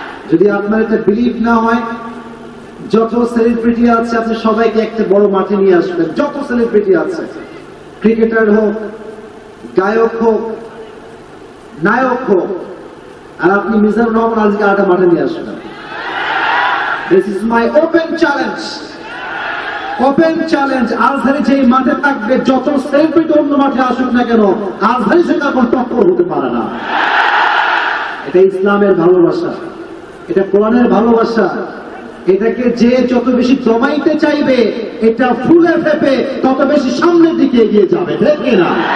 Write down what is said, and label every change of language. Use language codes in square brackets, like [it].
[bn] যদি আপনার এটা বিলিভ না হয়, যত সেলিব্রিটি আছে আপনি সবাইকে একটা বড় মাঠে নিয়ে আসবেন, যত সেলিব্রিটি আছে, ক্রিকেটার হোক, গায়ক হোক, নায়ক হোক, আর আপনি মিজানুর রহমান আজকে আটা মাঠে নিয়ে আসবেন। [en] This is my open challenge. Open challenge. [bn] Azhari যেই মাঠে থাকবে, যত সেলিব্রিটি অন্য মাঠে আসুক না কেন, আজহারি সঙ্গে এখন টক্কর হতে পারে না। এটা ইসলামের ভালোবাসা, এটা কোরআনের ভালোবাসা। এটাকে যে যত বেশি জমাইতে চাইবে, এটা ফুলে ফেপে তত বেশি সামনের দিকে এগিয়ে যাবে, ঠিক না?